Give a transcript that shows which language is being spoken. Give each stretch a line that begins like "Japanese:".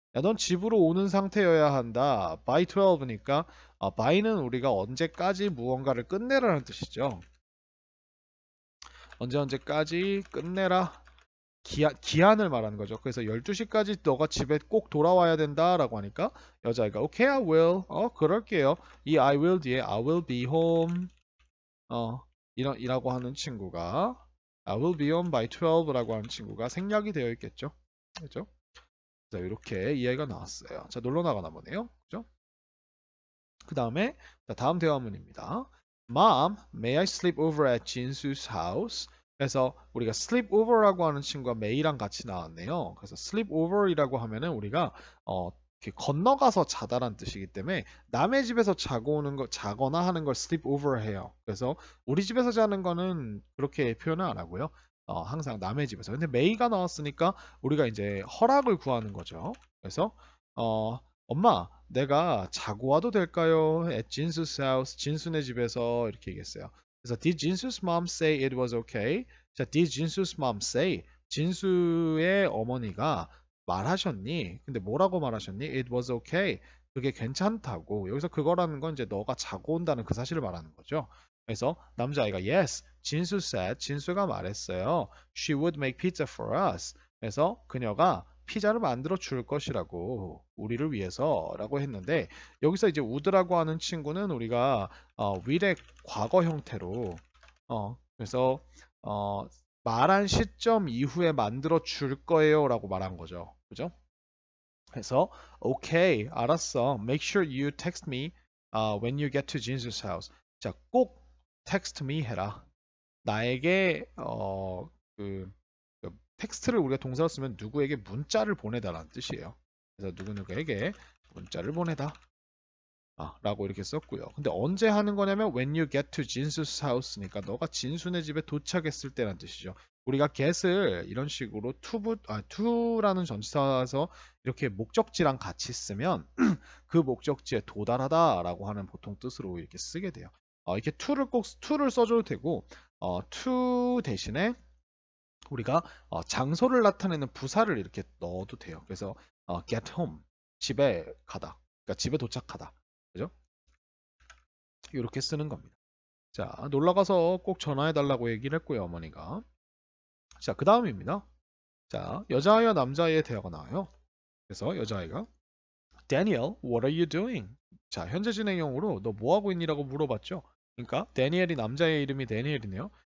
Korean: 야, 넌 집으로 오는 상태여야 한다. by 12니까 by는 우리가 언제까지 무언가를 끝내라는 뜻이죠. 언제까지 끝내라. 기한을 말하는 거죠. 그래서 12시까지 너가 집에 꼭 돌아와야 된다라고 하니까 여자애가
English: okay, I will.
Korean: 그럴게요. 이
English: I will
Korean: 뒤에
English: I will be home.
Korean: 이라고 하는 친구가
English: I will be home by 12
Korean: 라고 하는 친구가 생략이 되어 있겠죠. 그죠? 자, 이렇게 이해가 나왔어요. 자, 놀러 나가나 보네요. 그죠? 그 다음에 다음 대화문입니다.
English: Mom, may I sleep over at 진수's house?
Korean: 그래서 우리가 sleep over라고 하는 친구가 may랑 같이 나왔네요. 그래서 sleep over이라고 하면은 우리가 이렇게 건너가서 자다란 뜻이기 때문에 남의 집에서 자거나 하는 걸 sleep over 해요. 그래서 우리 집에서 자는 거는 그렇게 표현을 안 하고요. 항상 남의 집에서. 근데 may가 나왔으니까 우리가 이제 허락을 구하는 거죠. 그래서 엄마, 내가 자고 와도 될까요?
English: At 진수's house,
Korean: 진수네 집에서 이렇게 얘기했어요. 그래서
English: Did 진수's mom say it was okay? 자, Did 진수's mom say?
Korean: 진수의 어머니가 말하셨니? 근데 뭐라고 말하셨니?
English: It was okay.
Korean: 그게 괜찮다고. 여기서 그거라는 건 이제 너가 자고 온다는 그 사실을 말하는 거죠. 그래서 남자아이가
English: Yes, 진수 said.
Korean: 진수가 말했어요.
English: She would make pizza for us.
Korean: 그래서 그녀가 피자를 만들어 줄 것이라고 우리를 위해서라고 했는데 여기서 이제 would라고 하는 친구는 우리가 will의 과거 형태로 그래서 말한 시점 이후에 만들어 줄 거예요라고 말한 거죠. 그죠? 그래서 okay, 알았어.
English: Make sure you text me when you get to 진수's house.
Korean: 자, 꼭 text me 해라. 나에게 그 텍스트를 우리가 동사로 쓰면 누구에게 문자를 보내다라는 뜻이에요. 그래서 누구누구에게 문자를 보내다. 라고 이렇게 썼고요. 근데 언제 하는 거냐면
English: when you get to 진수's house
Korean: 니까 너가 진수네 집에 도착했을 때란 뜻이죠. 우리가 get을 이런 식으로 to라는 전치사에서 이렇게 목적지랑 같이 쓰면 그 목적지에 도달하다라고 하는 보통 뜻으로 이렇게 쓰게 돼요. 이렇게 to를 써줘도 되고 to 대신에 우리가 장소를 나타내는 부사를 이렇게 넣어도 돼요. 그래서 get home 집에 가다. 그러니까 집에 도착하다. 그죠? 이렇게 쓰는 겁니다. 자, 놀러 가서 꼭 전화해 달라고 얘기를 했고요, 어머니가. 자, 그 다음입니다. 자, 여자아이와 남자아이의 대화가 나와요. 그래서 여자아이가
English: Daniel, what are you doing?
Korean: 자, 현재 진행형으로 너 뭐 하고 있니라고 물어봤죠. 그러니까 데니엘이 남자의 이름이 데니엘이네요.